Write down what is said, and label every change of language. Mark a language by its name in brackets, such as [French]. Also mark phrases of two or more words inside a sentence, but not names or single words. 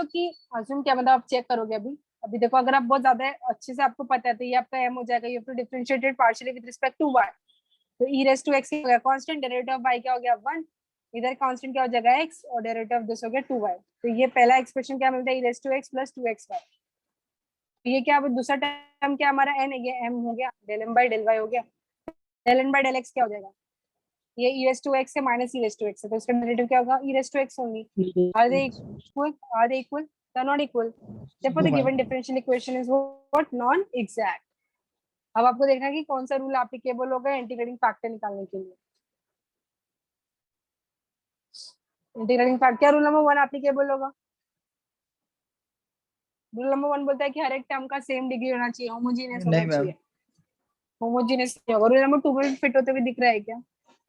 [Hindi] कि अज्यूम क्या मतलब आप चेक करोगे अभी अभी देखो अगर आप बहुत ज्यादा अच्छे से आपको पता है तो ये आपका m हो जाएगा [English] you have to differentiate partially with respect to y [Hindi] तो [English] e raise to x [Hindi] हो गया कांस्टेंट [English] derivative of y [Hindi] क्या हो गया 1 इधर कांस्टेंट क्या हो जाएगा x और [English] derivative of this [Hindi] हो गया 2y तो ये पहला एक्सप्रेशन क्या मिलता है [English] e raise to x plus 2xy [Hindi] ये क्या दूसरा टर्म क्या हमारा n है ये m हो गया [English] del m by del y [Hindi] हो गया [English] del n by del x [Hindi] क्या हो जाएगा ये [English] e raised to x [Hindi] से [English] minus e raised to x [Hindi] है तो इसका डेरिवेटिव क्या होगा [English] e raised to x only are they equal they're not equal therefore the given differential equation is what non exact [Hindi] अब आपको देखना है कि कौन सा [English] rule applicable [Hindi] होगा [English] integrating factor [Hindi] निकालने के लिए [English] integrating factor [Hindi] क्या [English] rule number 1 applicable [Hindi] होगा [English] rule number 1 [Hindi] बोलता है कि हर एक टर्म का [English] same degree [Hindi] होना चाहिए होमोजेनियस होना चाहिए [English] homogeneous rule number 2 [Hindi] में फिट होते हुए दिख रहा है क्या